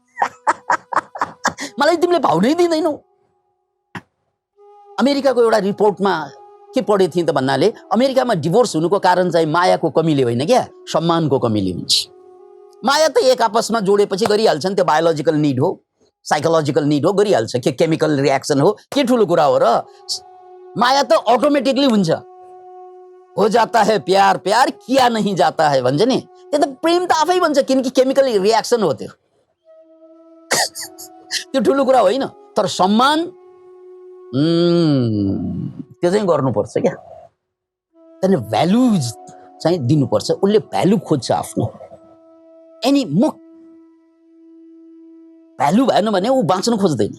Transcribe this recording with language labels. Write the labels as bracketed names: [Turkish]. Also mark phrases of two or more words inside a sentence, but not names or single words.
[Nepali] मलाई तिमीले भाउ नै दिँदैनौ। अमेरिकाको एउटा रिपोर्टमा के पढेको थिएँ त भन्नाले अमेरिकामा डिभोर्स हुनुको कारण चाहिँ मायाको कमीले होइन क्या, सम्मानको कमीले हुन्छ। माया त एक आपसमा जोडेपछि गरिहाल्छन्, त्यो [English] biological need [Nepali] हो, [English] psychological need [Nepali] हो, गरिहाल्छ। के [English] chemical reaction [Nepali] हो, के ठुलो कुरा हो र। माया त अटोमेटिकली हुन्छ। [Hindi] हो जाता है प्यार, प्यार किया नहीं जाता है [Nepali] भन्छ नि, त्यो त प्रेम त आफै भन्छ, किनकि [English] chemical reaction [Nepali] हो त्यो। त्यो ठुलो कुरा होइन। तर सम्मान त्यो चाहिँ गर्नुपर्छ क्या, त्यसले भ्यालुज चाहिँ दिनुपर्छ। उसले भ्यालु खोज्छ आफ्नो। एनी मुख भ्यालु भएन भने ऊ बाँच्न खोज्दैन।